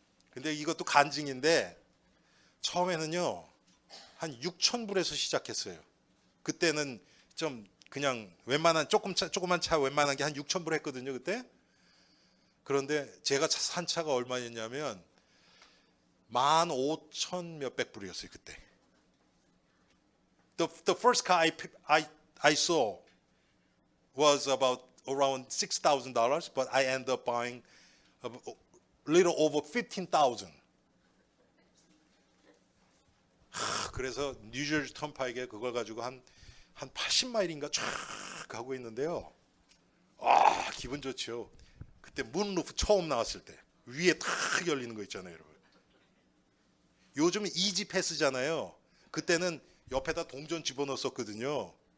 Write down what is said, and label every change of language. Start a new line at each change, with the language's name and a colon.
Korean: 근데 이것도 간증인데 처음에는요 한 6,000불에서 시작했어요. 그때는 좀 그냥 웬만한 조그만 차 웬만한 게 한 6,000불 했거든요 그때. 그런데 제가 산 차가 얼마였냐면 15,000 몇백 불이었어요 그때.
English: The first car I saw was about around $6,000, but I ended up buying a little over 15,000.
Korean: 그래서 뉴저지 턴파이크에 그걸 가지고 한 80마일인가 쫙 가고 있는데요. 기분 좋죠. 그때 문루프 처음 나왔을 때 위에 탁 열리는 거 있잖아요, 여러분. 요즘은 이지 패스잖아요. 그때는 옆에다 동전 집어넣었었거든요.